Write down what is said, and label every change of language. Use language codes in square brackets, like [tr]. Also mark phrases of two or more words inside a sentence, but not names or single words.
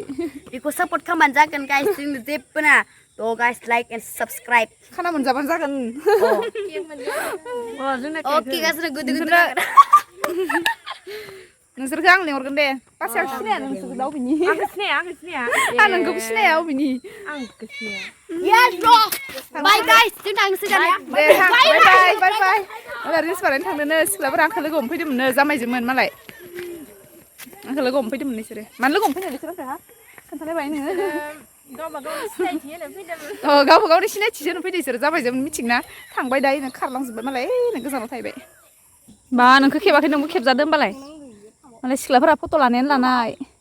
[brx] बेखौ सापर्ट खालामबानो जागोन गाइस जोंनो जेबो ना थ' गाइस [en] like and subscribe [brx] खाना मोनजाबानो जागोन अके गासिनो गोदो नोंसोरखौ आं लिंहरगोन दे पासेआव सिनाया नोंसोरखौ दा अबेनि आं नोंखौबो सिनाया अबेनि [en] yes bro bye guys [brx] जों थांसै दानिया दे [en] bye bye [brx] मालाय रिल्स बानायनो थांदोंनो सिख्लाफोरा आंखौ लोगो हमफैदोंमोननो जामायजोमोन मालाय आंखौ लोगो हमफैदोंमोन बिसोरो मानो लोगो हमफैनो बिसोर आंखौ खोन्थालायबाय नोङो गावबा गावनि सिनायथिसो होनो फैदो बिसोरो जाबायजोमोन मिथिंना थांबाय दायो खारलांजोब्बाय मालाय नों गोजानाव थाहैबाय बा नोंखौ खेबाखै नोंबो खेबजादो होमबालाय मालाय सिख्लाफोरा फट' लानायानो लानाय